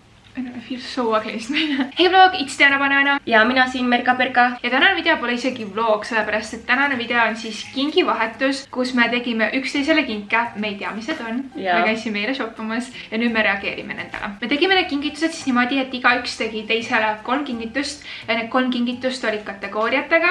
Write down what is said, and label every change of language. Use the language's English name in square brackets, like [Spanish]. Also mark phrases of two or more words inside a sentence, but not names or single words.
[English] I feel so ugly. Hei vlog, it's Diana Banana. [Estonian] Ja mina siin Merka Perka. Ja tänane video pole isegi vlog, sellepärast et tänane video on siis kingivahetus, kus me tegime üksteisele kinke. Me ei tea, mis need on. Me käisime eile shoppamas ja nüüd me reageerime nendele. Me tegime need kingitused siis niimoodi, et iga üks tegi teisele 3 kingitust ja need 3 kingitust olid kategooriatega.